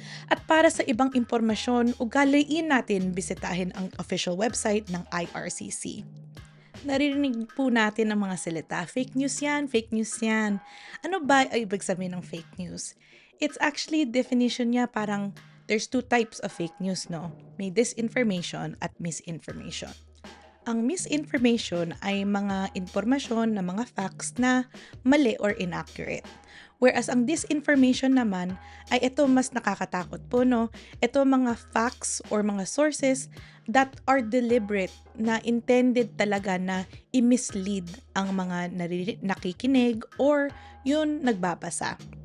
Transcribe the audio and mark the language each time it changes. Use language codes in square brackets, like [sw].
[tl] At para sa ibang impormasyon, ugaliin natin bisitahin ang official website ng IRCC. Naririnig po natin ang mga salita, fake news yan. Ano ba ay ibig sabihin ng fake news? [en] It's actually definition [tl] niya parang [en] there's 2 types of fake news, no? [tl] May disinformation at misinformation. Ang misinformation ay mga impormasyon na mga facts na mali or inaccurate. Whereas ang disinformation naman ay ito mas nakakatakot po, no? Ito mga facts or mga sources [en] that are deliberate, [tl] na intended talaga na i-mislead ang mga nakikinig or yun nagbabasa.